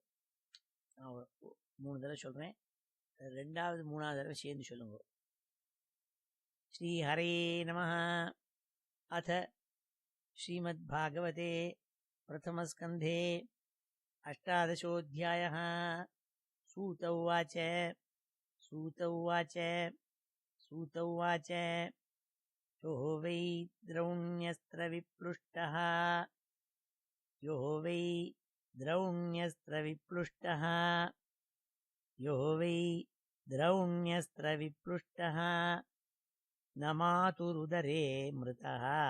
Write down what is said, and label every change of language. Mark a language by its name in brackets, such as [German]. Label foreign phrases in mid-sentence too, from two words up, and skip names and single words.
[Tamil] நான் 3 தடவை சொல்றேன், 2வது 3வது தடவை சேர்ந்து சொல்லுங்க. [Sanskrit] श्री हरे नमः अथ श्रीमत् भागवते प्रथमस्कन्धे अष्टादशोऽध्यायः. सूत उवाच सूत उवाच सूत उवाच यो वै द्रौण्यस्त्रविप्लुष्टः यो वै द्रौण्यस्त्रविप्लुष्टः यो वै द्रौण्यस्त्रविप्लुष्टः न मातुरुदरे मृतः